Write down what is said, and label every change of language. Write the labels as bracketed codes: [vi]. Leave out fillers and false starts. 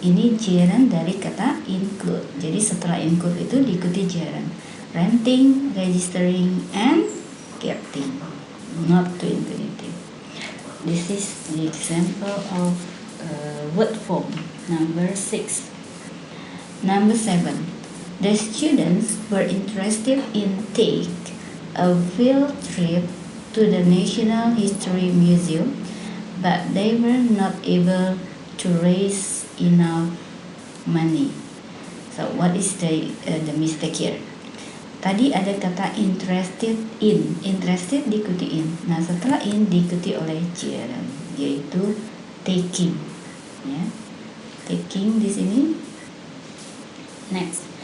[id] Ini gerund dari kata include. Jadi setelah include itu diikuti gerund. [en] Renting, registering, and getting. Not to infinitive. This is the example of word form number 6. Number 7. The students were interested in take a field trip to the National History Museum, but they were not able to raise enough money. So what is the mistake here? [id] Tadi ada kata interested in, interested diikuti in. Nah setelah in diikuti oleh gerund, yaitu taking. Ya, taking di sini. Next.